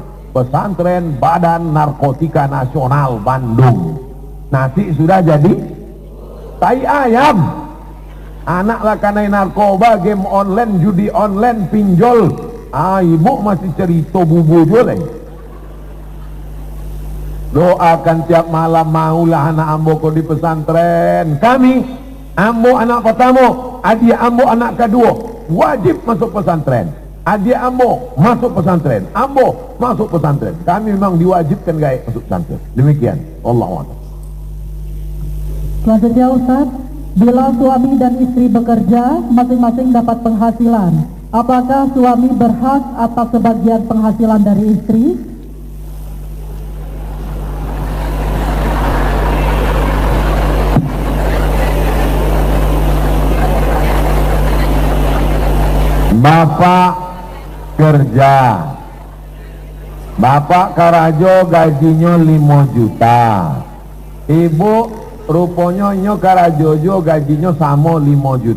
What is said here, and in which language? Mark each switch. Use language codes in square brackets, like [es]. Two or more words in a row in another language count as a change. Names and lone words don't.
[id] Pesantren Badan Narkotika Nasional Bandung. Nasi sudah jadi tai ayam. [min] Anak lah kanai narkoba, game online, judi online, pinjol. [id] Ibu masih cerita bubu juga. [min] Doakan tiap malam, maulah anak ambo kau di pesantren. Kami, ambo anak pertama, adik ambo anak kedua, wajib masuk pesantren. Adik ambo masuk pesantren, ambo masuk pesantren. [id] Kami memang diwajibkan gaya masuk pesantren. Demikian. Allah SWT. Selanjutnya Ustaz, bila suami dan istri bekerja, masing-masing dapat penghasilan. Apakah suami berhak atas sebagian penghasilan dari istri? [min] Bapak kerja, bapak karajo gajinya 5 juta, ibu rupanya nyo karajojo gajinya sama 5 juta.